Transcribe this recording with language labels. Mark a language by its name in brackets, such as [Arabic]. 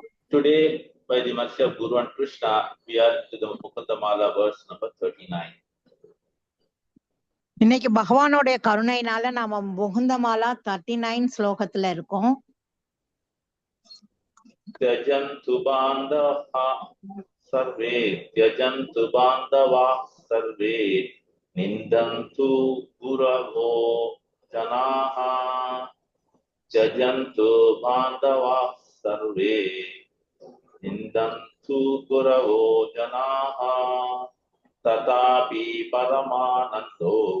[English] Today, by the mercy of Guru and Krishna, we are to the Mukundamala verse number 39. [Tamil] இன்னைக்கு பகவானுடைய கருணையினால நாம முகுந்தமாலா 39 ஸ்லோகத்துல இருக்கோம். [Sanskrit] त्यजन्तु बान्धवाः सर्वे त्यजन्तु बान्धवाः सर्वे निन्दन्तु गुरवो जनाः त्यजन्तु बान्धवाः सर्वे निन्दन्तु गुरवो जनाः तथापि परमानन्दो